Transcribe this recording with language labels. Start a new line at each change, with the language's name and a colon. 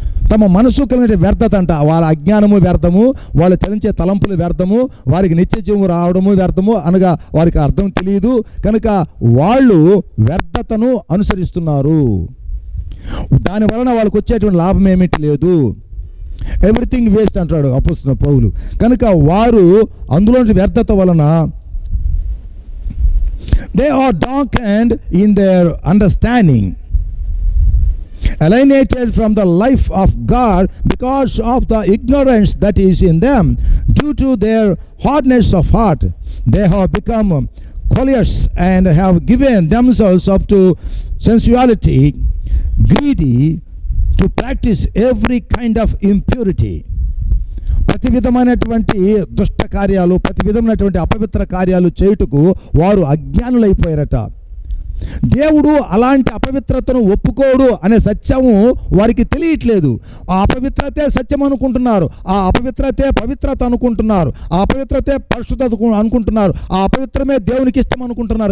Telugu: తమ మనసు కలిగిన వ్యర్థత అంట, వాళ్ళ అజ్ఞానము వ్యర్థము, వాళ్ళు తలంచే తలంపులు వ్యర్థము, వారికి నిత్య జీవము రావడము వ్యర్థము, అనగా వారికి అర్థం తెలియదు కనుక వాళ్ళు వ్యర్థతను అనుసరిస్తున్నారు. దానివలన వాళ్ళకి వచ్చేటువంటి లాభం ఏమిటి లేదు,
English: everything waste
Telugu: అంటాడు అపోస్తలుడైన పౌలు. కనుక వారు అందులోని వ్యర్థత వలన
English: they are darkened in their understanding, alienated from the life of God because of the ignorance that is in them due to their hardness of heart. They have become callous and have given themselves up to sensuality, greedy, to practice every kind of impurity.
Telugu: ప్రతి విధమైనటువంటి దుష్ట కార్యాలు, ప్రతి విధమైనటువంటి అపవిత్ర కార్యాలు చేయుటకు వారు అజ్ఞానులైపోయారట. దేవుడు అలాంటి అపవిత్రతను ఒప్పుకోడు అనే సత్యము వారికి తెలియట్లేదు. ఆ అపవిత్రతే సత్యం అనుకుంటున్నారు, ఆ అపవిత్రతే పవిత్రత అనుకుంటున్నారు, ఆ అపవిత్రతే పరిశుద్ధత అనుకుంటున్నారు, ఆ అపవిత్రమే దేవునికి ఇష్టం అనుకుంటున్నారు.